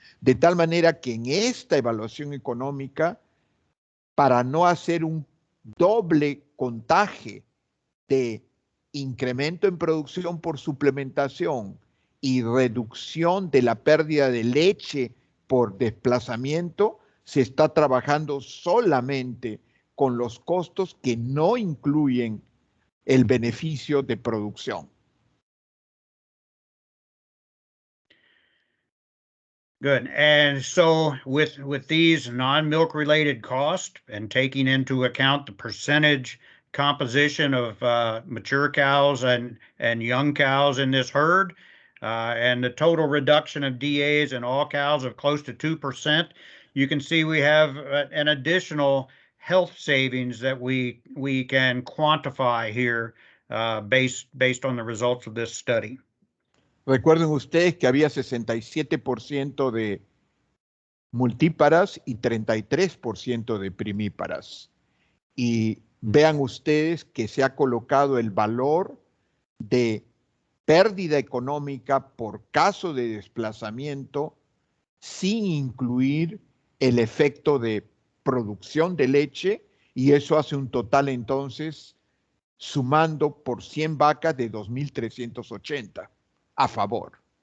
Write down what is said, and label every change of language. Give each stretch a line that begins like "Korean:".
Spanish: De tal manera que en esta evaluación económica, para no hacer un doble contaje de incremento en producción por suplementación y reducción de la pérdida de leche por desplazamiento, se está trabajando solamente con los costos que no incluyen el beneficio de producción.
English: Good. And so with these non-milk related costs and taking into account the percentage composition of mature cows and young cows in this herd, and the total reduction of DAs in all cows of close to 2%, you can see we have an additional health savings that we can quantify here based on the results of this study.
Spanish: Recuerden ustedes que había 67% de multíparas y 33% de primíparas. Y vean ustedes que se ha colocado el valor de pérdida económica por caso de desplazamiento sin incluir el efecto de producción de leche, y eso hace un total entonces sumando por 100 vacas de 2.380 a favor.